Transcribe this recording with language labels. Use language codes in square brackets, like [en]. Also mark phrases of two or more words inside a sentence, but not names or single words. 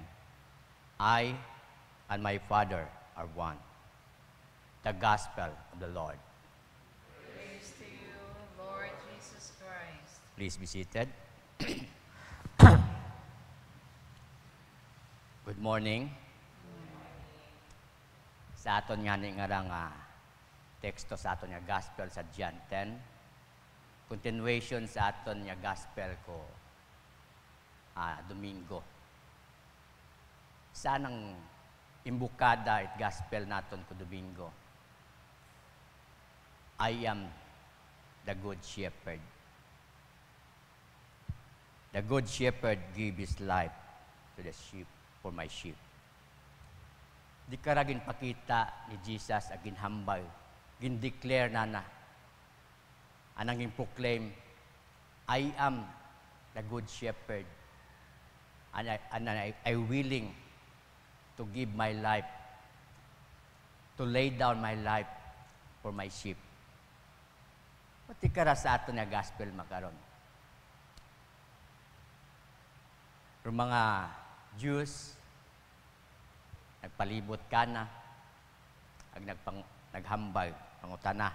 [en] I and my Father are one. The Gospel of the Lord. Praise to you, Lord Jesus Christ. Please be seated. Good morning. [akl] Sa aton nga ni nga teksto sa aton nga gospel sa John 10. Continuation sa aton nga gospel ko Domingo. Sanang imbukada it gospel naton ko Domingo. [en] I am the good shepherd. The good shepherd gave his life to the sheep, for my sheep. [akl] Di karagin pakita ni Jesus agin hambal, gin declare na anang proclaim, [en] I am the good shepherd, and I willing to give my life, to lay down my life for my sheep. [akl] Pati kara sa ato na gospel makaron. Pero mga Jews, nagpalibot ka na, naghambal, pangutana.